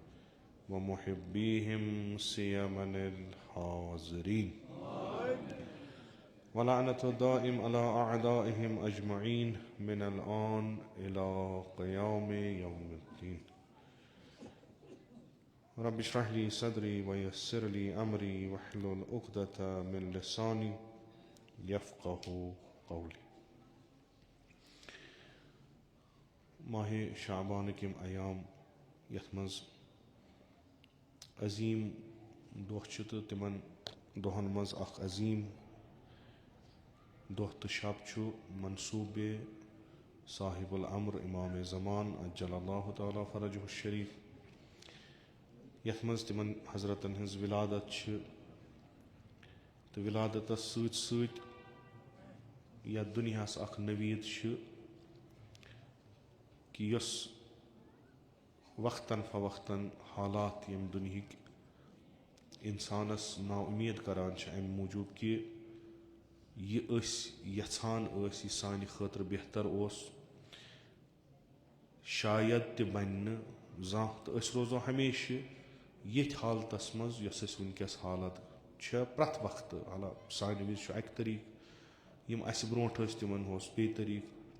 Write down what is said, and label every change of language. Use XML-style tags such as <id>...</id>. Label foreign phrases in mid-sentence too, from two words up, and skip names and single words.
<ar>ومحبيهم سيما الحاضرين ولعنة الدائم على أعدائهم أجمعين من الآن إلى قيام يوم الدين رب اشرح لي صدري ويسر لي أمري واحلل عقدة من لساني يفقه قولي</ar> <ks>ماہ شعبان کم ایام یتھ مز عظیم دۄہ چھِ تہٕ تِمن دۄہن مز اکھ عظیم دۄہ تہٕ شب چھُ منصوبے</ks> <ar>صاحب الامر</ar> <ks>امام زمان</ks> <ar>عجل اللہ تعالیٰ فرجہ الشریف</ar> <ks>یتھ مز تمن حضرتن ہنز ولادت چھِ تہٕ ولادتس سۭتۍ سۭتۍ یتھ دُنیاہس اکھ نوید چھِ کہ یۄس وقتاً فوقتاً حالات یم دُنہِکۍ انسانس نا امید کران چھِ امہِ موٗجوٗب کہ یہِ أسۍ یژھان ٲسۍ یہِ سانہِ خٲطرٕ بہتر اوس شاید تہِ بنہِ نہٕ زانٛہہ تہٕ أسۍ روزو ہمیشہِ ییٚتھۍ حالتس منٛز یۄس اَسہِ وٕنکیٚس حالت چھےٚ پرٛٮ۪تھ وقتہٕ حالانکہِ سانہِ وِزِ چھُ اکہِ طریٖقہٕ یِم اَسہِ برونٛٹھ ٲسۍ تِمن اوس بیٚیہِ طریٖقہٕ</ks>